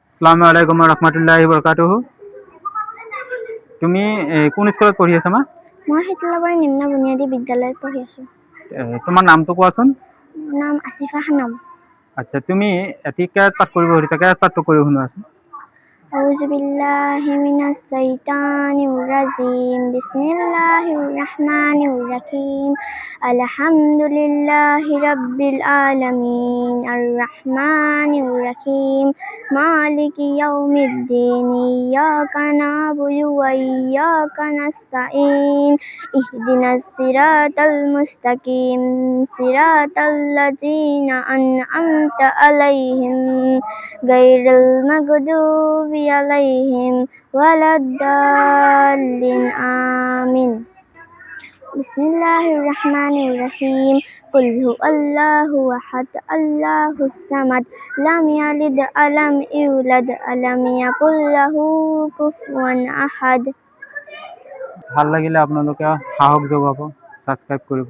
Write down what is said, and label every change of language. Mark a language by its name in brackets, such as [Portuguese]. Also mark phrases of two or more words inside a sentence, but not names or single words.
[Arabic] السلام عليكم رحمة الله بركاته. [Assamese] তুমি কোন স্কুলত পঢ়ি আছা মা? মই শীতলাবাৰী নিম্ন বুনিয়াদী বিদ্যালয়ত পঢ়ি আছো। তোমাৰ নামটো কোৱাচোন? নাম আসিফা খানম। আচ্ছা, তুমি এটি কেয়াত পাঠ কৰিব খুজিছা, কেয়াত পাঠটো কৰি শুনোৱাচোন। [Arabic] أعوذ بالله من الشيطان الرجيم. بسم الله الرحمن الرحيم. الحمد لله رب العالمين الرحمن الرحيم مالك يوم الدين إياك نعبد وإياك نستعين اهدنا الصراط المستقيم صراط الذين أنعمت عليهم غير المغضوب عليهم ولا الضالين آمين. بسم الله الرحمن الرحيم. قل هو الله أحد الله الصمد لم يلد ولم يولد ولم يكن له كفوا أحد. [Assamese] ভাল লাগিলে আপোনালোকে সাহস যোগাব, ছাবস্ক্ৰাইব কৰিব।